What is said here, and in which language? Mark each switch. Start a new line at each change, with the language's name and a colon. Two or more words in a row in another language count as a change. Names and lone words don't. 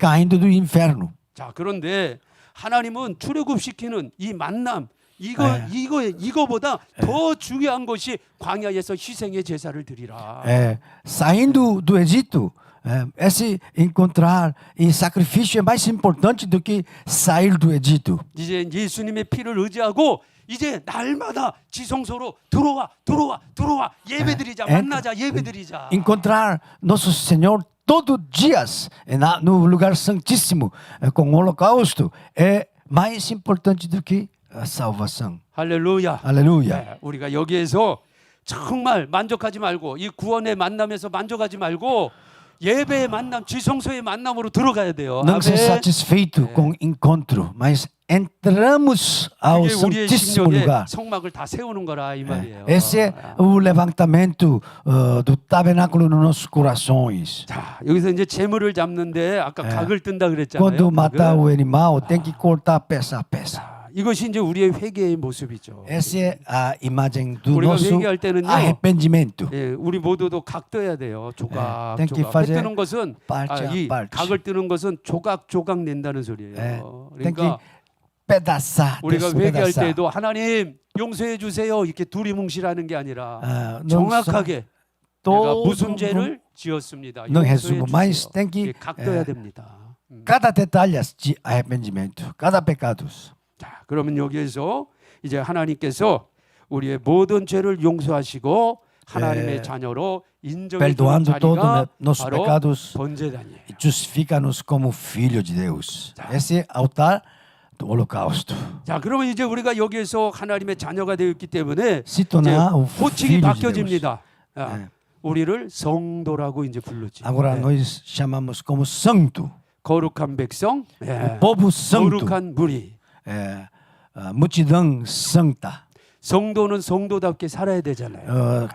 Portuguese: caindo do inferno.
Korean: 자 그런데 하나님은 출애굽시키는 이 만남 네. 이거보다 더 중요한 것이 광야에서 희생의 제사를 드리라.
Portuguese: Saindo do Egito, esse encontrar e sacrifício é mais importante do que sair do Egito.
Korean: 이제 예수님의 피를 의지하고 이제 날마다 지성소로 들어와 예배드리자 만나자 예배드리자.
Portuguese: Encontrar nosso Senhor todos os dias no lugar santíssimo com o holocausto é mais importante do que a salvação.
Korean: 할렐루야.
Portuguese: Aleluia.
Korean: 네, 우리가 여기에서 정말 만족하지 말고 이 구원의 만남에서 만족하지 말고 예배의 만남, 지성소의 만남으로 들어가야 돼요.
Portuguese: Não ser
Korean: 아멘.
Portuguese: satisfeito com o encontro, mas entramos ao
Korean: 이게 우리의
Portuguese: santíssimo
Korean: 심령에
Portuguese: lugar.
Korean: 성막을 다 세우는 거라 이 말이에요.
Portuguese: Esse é o levantamento do tabernáculo nos nossos corações.
Korean: 자, 여기서 이제 재물을 잡는데 아까 각을 뜬다 그랬잖아요.
Portuguese: Quando matar
Korean: 각을.
Portuguese: o animal, tem que cortar peça a peça.
Korean: 이것이 이제 우리의 회개의 모습이죠.
Portuguese: Essa é a imagem do
Korean: 우리가
Portuguese: nosso
Korean: 회개할 때는요.
Portuguese: arrependimento.
Korean: 예, 우리 모두도 각 떠야 돼요. 조각 네, 땡기 조각. 회 파제, 뜨는 것은
Portuguese: parte
Korean: 이
Portuguese: a parte.
Korean: 각을 뜨는 것은 조각 조각 낸다는 소리예요. 네,
Portuguese: tem que
Korean: 그러니까
Portuguese: pedaçar,
Korean: 우리가 회개할
Portuguese: despedaçar.
Korean: 때도 하나님 용서해 주세요 이렇게 두리뭉실하는 게 아니라
Portuguese: não
Korean: 정확하게 내가
Portuguese: todo
Korean: 무슨
Portuguese: mundo-
Korean: 죄를 지었습니다.
Portuguese: Não
Korean: 용서해
Portuguese: resumo, mas
Korean: 주세요.
Portuguese: tem que
Korean: 이렇게 각 떠야 됩니다.
Portuguese: cada detalhe de arrependimento, cada pecado.
Korean: 자, 그러면 여기에서 이제 하나님께서 우리의 모든 죄를 용서하시고 하나님의 자녀로 인정해 주는
Portuguese: perdoando todos
Korean: 자리가
Portuguese: nossos
Korean: 바로
Portuguese: pecados
Korean: 번제단이에요.
Portuguese: e justifica-nos como filho de Deus. Esse é altar do holocausto.
Korean: 자, 그러면 이제 우리가 여기에서 하나님의 자녀가 되었기 때문에
Portuguese: Se
Korean: 이제
Portuguese: tornar o
Korean: 호칭이
Portuguese: filho de Deus.
Korean: 바뀌어집니다. 야, 네. 우리를 성도라고 이제 부르지.
Portuguese: Agora
Korean: 네.
Portuguese: nós chamamos como santo,
Korean: 거룩한 백성, 예.
Portuguese: povo santo,
Korean: 거룩한 무리.
Portuguese: multidão santa.
Korean: 성도는 성도답게 살아야 되잖아요.